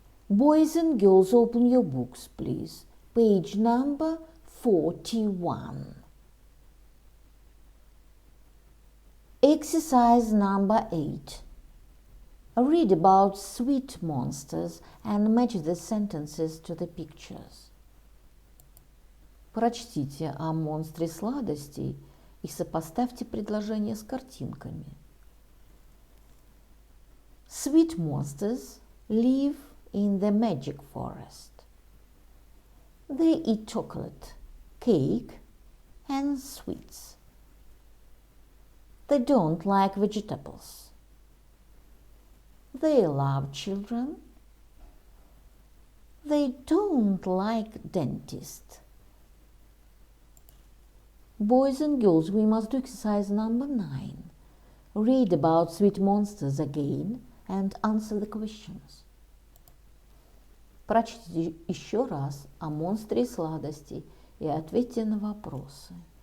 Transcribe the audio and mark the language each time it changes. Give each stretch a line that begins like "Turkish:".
English: Boys and girls, open your books, please. Page number 41. Exercise number 8. Read about sweet monsters and match the sentences to the pictures.
Russian: Прочтите о монстре сладостей и сопоставьте предложения с картинками.
English: Sweet monsters live in the magic forest. They eat chocolate, cake, and sweets. They don't like vegetables. They love children. They don't like dentists. Boys and girls, we must do exercise number 9. Read about sweet monsters again and answer the questions.
Russian: Прочтите еще раз о монстре сладостей и ответьте на вопросы.